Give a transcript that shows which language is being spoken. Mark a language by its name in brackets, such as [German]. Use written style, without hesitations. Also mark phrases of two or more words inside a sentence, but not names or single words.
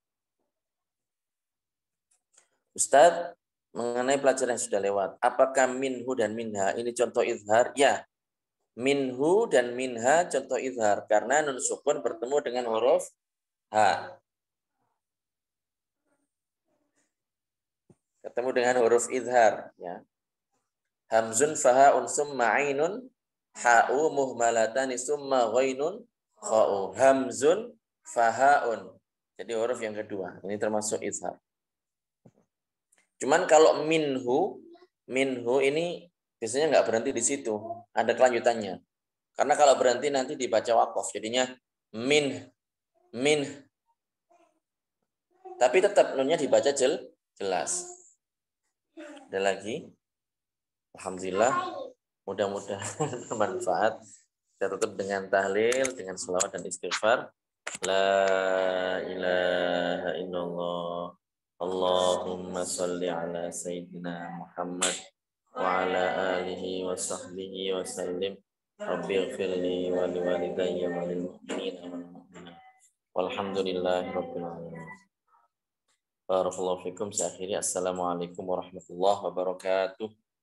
[Indonesian] Ustadz, mengenai pelajaran yang sudah lewat, apakah minhu dan minha ini contoh izhar? Ya, minhu dan minha contoh izhar karena [Arabic] nun sukun [Indonesian] bertemu dengan huruf ha. Ketemu dengan huruf izhar, ya. [Arabic] همز فهاء ثم عين حاء مهملتان ثم غين خاء. همز فهاء. [Indonesian] Jadi huruf yang kedua. Ini termasuk izhar. Cuman kalau minhu ini biasanya nggak berhenti di situ. Ada kelanjutannya. Karena kalau berhenti nanti dibaca waqaf. Jadinya min. Tapi tetap nunnya dibaca jelas. Ada lagi? Alhamdulillah. Mudah-mudahan bermanfaat. Kita tutup dengan tahlil, dengan sholawat dan istighfar. [Arabic] لا إله إلا الله. اللهم صل على سيدنا محمد وعلى آله وصحبه وسلم. رب اغفر لي ولوالدي وللمؤمنين والمؤمنات. والحمد لله رب العالمين. بارك الله فيكم. [Indonesian] Saya akhiri. [Arabic] السلام عليكم ورحمة الله وبركاته.